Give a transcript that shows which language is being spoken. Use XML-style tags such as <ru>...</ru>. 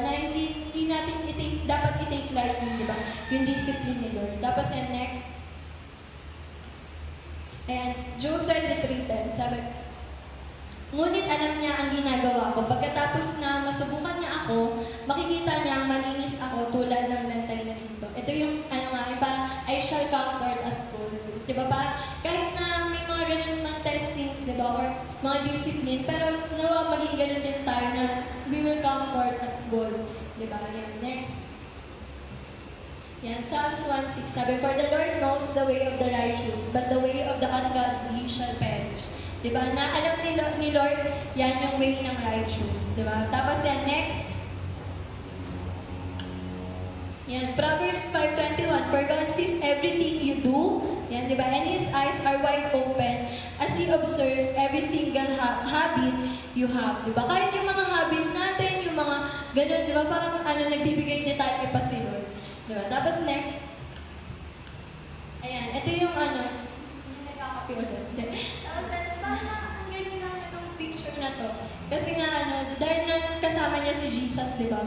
<tl>Na hindi natin dapat i-take lightly, di ba? Yung discipline ni Lord. Tapos yan, next. Ayan, Job 23:10, sabi, ngunit alam niya ang ginagawa ko. Pagkatapos na masubukan niya ako, makikita niya ang malinis ako tulad ng lantay na dito. Ito yung, yung parang,</tl> <en>I shall comfort as gold.</en> <tl>Di ba? Parang, kahit na may mga ganun mga testings, di ba? Or mga discipline, pero nawa maging ganun din tayo na</tl> <en>we will comfort as gold.</en> <tl>Di ba? Yan, next.</tl> <en>Yan, Psalms 1:6, sabi, for the Lord knows the way of the righteous, but the way of the ungodly shall perish.</en> <tl>Diba? Na alam ni Lord, yan yung way ng righteous. Diba? Tapos yan, next. Yan, Proverbs 5:21.</tl> <en>For God sees everything you do.</en> <tl>Yan, diba?</tl> <en>And His eyes are wide open as He observes every single habit you have.</en> <tl>Diba? Kahit yung mga habit natin, yung mga ganun, diba? Parang nagbibigay detalye pa si Lord. Diba? Tapos next. Ayan, ito yung yung nagkakapi ulit. Tapos parang ang galing lang itong picture na to. Kasi nga, dahil nga kasama niya si Jesus, di ba?</tl>